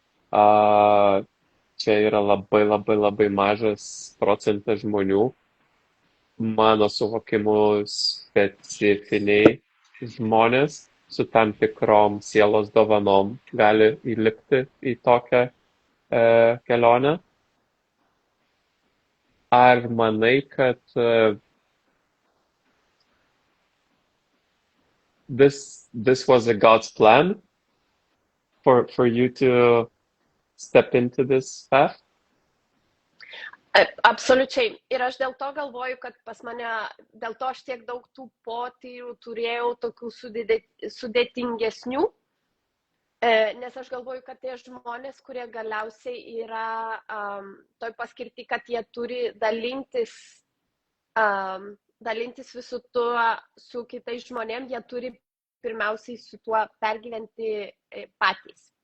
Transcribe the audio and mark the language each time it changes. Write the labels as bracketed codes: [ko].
[lt] A, čia yra labai labai labai mažas procentas žmonių, mano suvokimu specifiniai žmonės su tam tikrom sielos dovanom gali įlipti į tokią kelionę. Ar manai, kad [en] this was a God's plan for you to step into this path? [lt] Absoliučiai. Ir aš dėl to galvoju, kad pas mane, dėl to aš tiek daug tų potyrių turėjau, tokių sudėtingesnių, nes aš galvoju, kad tie žmonės, kurie galiausiai yra toj paskirti, kad jie turi dalintis visų tuo su kitais žmonėm, jie turi pirmiausiai su tuo pergyventi patys.